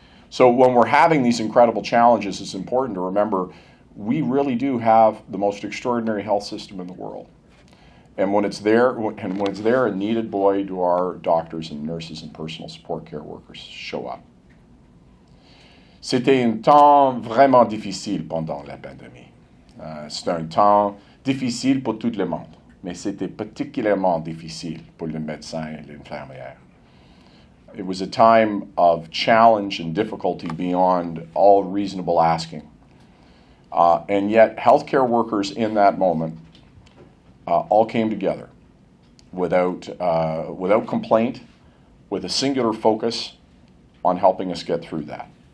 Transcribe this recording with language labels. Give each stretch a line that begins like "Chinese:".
English: So when we're having these incredible challenges, it's important to remember we really do have the most extraordinary health system in the world. And when it's there, a needed, boy, do our doctors and nurses and personal support care workers show up.
French: C'était un temps vraiment difficile pendant la pandémie. C'est un temps difficile pour tout le monde, mais c'était particulièrement difficile pour le médecin et l'infirmière.
English: It was a time of challenge and difficulty beyond all reasonable asking. And yet, healthcare workers in that moment all came together without complaint, with a singular focus on helping us get through that.